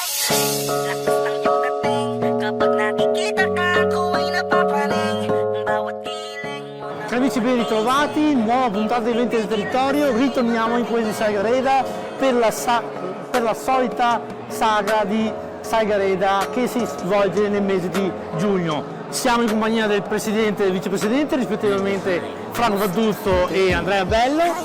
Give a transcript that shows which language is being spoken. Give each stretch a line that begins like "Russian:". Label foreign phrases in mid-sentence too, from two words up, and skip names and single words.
Filipino: Lakas ng iyong dating, kapag nakikita ka, ako ay napapraning. Bawat piling mo na...
Italian: Cari amici, ben ritrovati, nuova puntata di Eventi del Territorio. Ritorniamo in quella di Saigareda per la solita saga di Saigareda che si svolge nel mese di giugno. Siamo in compagnia del presidente e del vicepresidente, rispettivamente Franco Fadduzzo e Andrea Bello.